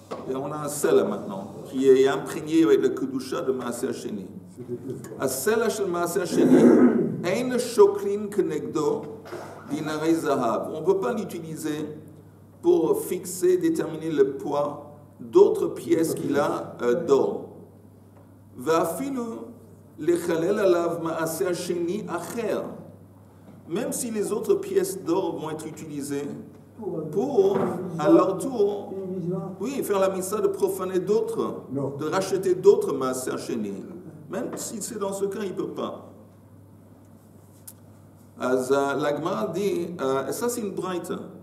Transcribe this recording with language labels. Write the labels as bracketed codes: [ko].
[fr] Et on a un sel maintenant, qui est imprégné avec le Kedusha de Maaser Sheni. [he] הסלע של מעשר שני, אין שוקלין כנגדו דינרי זהב. [fr] On ne peut pas l'utiliser pour fixer, déterminer le poids d'autres pièces qu'il a d'or. [he] ואפילו לחלל עליו מעשר שני אחר. [fr] Même si les autres pièces d'or vont être utilisées pour, à leur tour, oui, faire la mitzvah de profaner d'autres, de racheter d'autres maaser sheni. Même si c'est dans ce cas, il ne peut pas. La Gemara dit, et ça c'est une braïta.